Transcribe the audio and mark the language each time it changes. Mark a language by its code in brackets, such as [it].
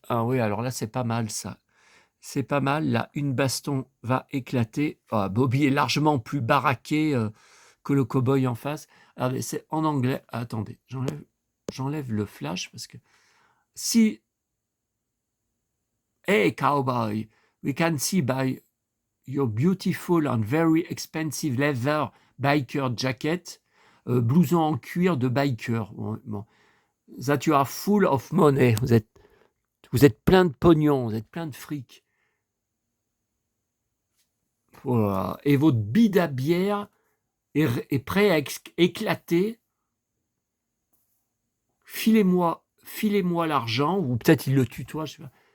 [fr] Ah oui, alors là, c'est pas mal, ça. C'est pas mal. Là, une baston va éclater. Ah, Bobby est largement plus baraqué que le cow-boy en face. Alors, c'est en anglais. Ah, attendez, j'enlève le flash parce que si... [en] Hey, cowboy, we can see by your beautiful and very expensive leather biker jacket, [fr] blouson en cuir de biker. Bon. [en] That you are full of money. [fr] Vous êtes plein de pognon, vous êtes plein de fric. Voilà. Et votre bide à bière est prêt à éclater. Filez-moi l'argent, ou peut-être il le tutoie, je sais pas.